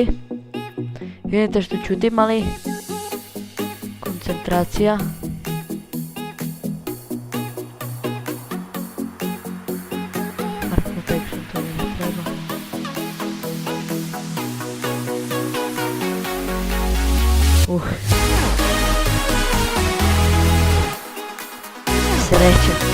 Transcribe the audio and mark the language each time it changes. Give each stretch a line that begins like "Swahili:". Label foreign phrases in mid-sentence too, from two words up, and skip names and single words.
Serbian: Vidite što čutim, ali koncentracija.
English: Hard protection,
Serbian: to mi ne treba. Sreća.